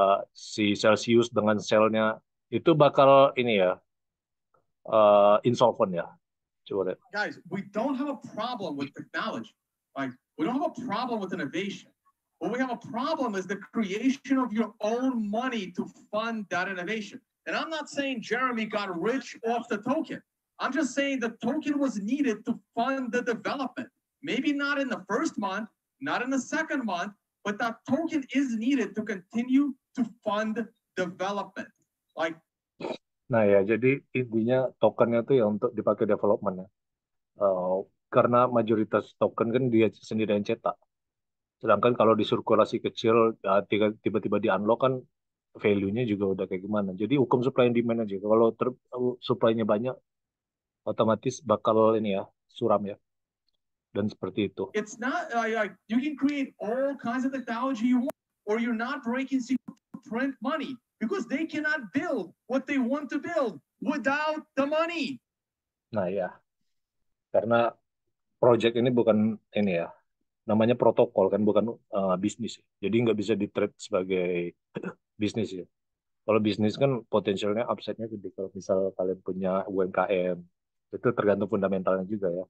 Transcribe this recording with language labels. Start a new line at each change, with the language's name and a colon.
Indonesian: si Celsius dengan selnya itu bakal ini ya, insolvent ya. Coba deh.
English: Guys, we don't have a problem with technology. Like, we don't have a problem with innovation. What we have a problem is the creation of your own money to fund that innovation. And I'm not saying Jeremy got rich off the token. I'm just saying the token was needed to fund the development. Maybe not in the first month, not in the second month, but that token is needed to continue to fund development. Like,
Indonesian: Nah ya, jadi intinya tokennya tuh ya untuk dipakai development ya. Eh, karena mayoritas token kan dia sendiri yang cetak. Sedangkan kalau di sirkulasi kecil, ya, tiba-tiba di unlock kan value-nya juga udah kayak gimana. Jadi hukum supply and demand aja. Kalau supply-nya banyak, otomatis bakal ini ya, suram ya. Dan seperti itu.
English: It's not like you can create all kinds of technology you want, or you're not breaking print money because they cannot build what they want to build without the money.
Indonesian: Nah ya, karena project ini bukan ini ya, namanya protokol kan, bukan bisnis. Jadi nggak bisa di-treat sebagai bisnis ya. Kalau bisnis kan potensialnya upside-nya gede. Kalau misal kalian punya UMKM, itu tergantung fundamentalnya juga ya.